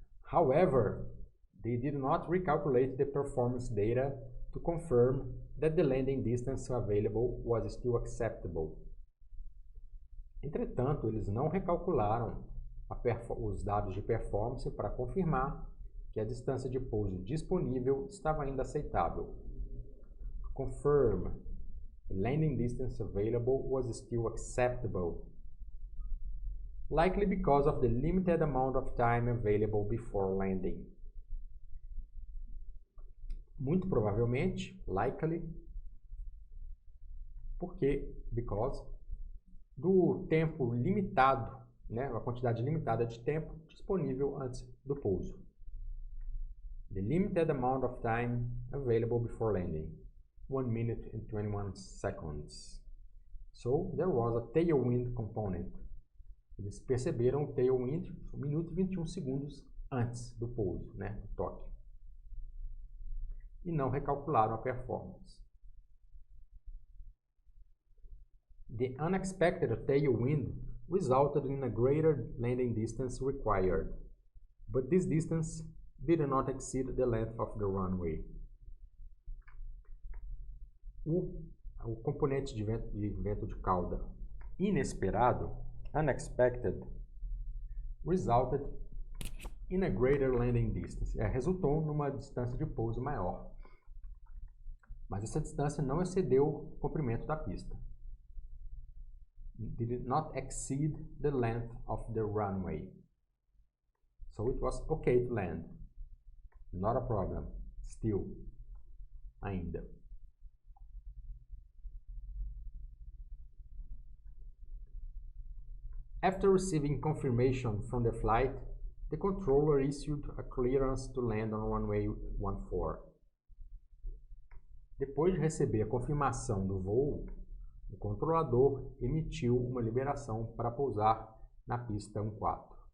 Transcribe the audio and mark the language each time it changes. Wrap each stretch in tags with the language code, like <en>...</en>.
<en>However, they did not recalculate the performance data to confirm that the landing distance available was still acceptable.</en> <pt>Entretanto, eles não recalcularam os dados de performance para confirmar que a distância de pouso disponível estava ainda aceitável.</pt> <en>Confirm. The landing distance available was still acceptable, likely because of the limited amount of time available before landing.</en> <pt>Muito provavelmente, likely, because do tempo limitado, a quantidade limitada de tempo disponível antes do pouso.</pt> <en>The limited amount of time available before landing. 1 minute and 21 seconds. So, there was a tailwind component.</en> <pt>Eles perceberam o tailwind 1 minuto e 21 segundos antes do pouso, do toque. E não recalcularam a performance.</pt> <en>The unexpected tailwind resulted in a greater landing distance required, but this distance did not exceed the length of the runway.</en> <pt>O componente de vento de cauda inesperado,</pt> <en>unexpected, resulted in a greater landing distance.</en> <pt>Resultou numa distância de pouso maior. Mas essa distância não excedeu o comprimento da pista.</pt> <en>Did not exceed the length of the runway. So it was okay to land. Not a problem. Still. Ainda. After receiving confirmation from the flight, the controller issued a clearance to land on runway 14.</en> <pt>Depois de receber a confirmação do voo, o controlador emitiu uma liberação para pousar na pista 14.</pt>